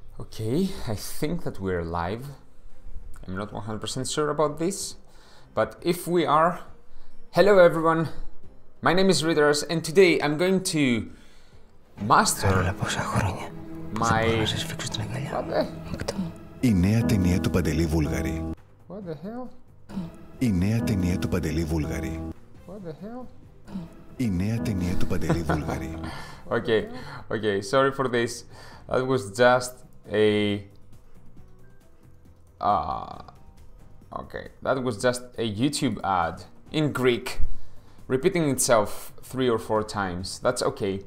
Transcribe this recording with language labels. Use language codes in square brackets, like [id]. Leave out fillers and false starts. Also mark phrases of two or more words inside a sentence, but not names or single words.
[en] Okay, I think that we're live. I'm not 100% sure about this, but if we are, hello everyone, my name is Readers and today I'm going to master my... [el] Η νέα ταινία του Παντελή Βούλγαρη. [en] What the hell? [el] Η νέα ταινία του Παντελή Βούλγαρη. [en] What the hell? [el] Η νέα ταινία του Παντελή Βούλγαρη. [en] Okay, sorry for this. That was just a... that was just a YouTube ad in Greek, repeating itself 3 or 4 times. That's okay.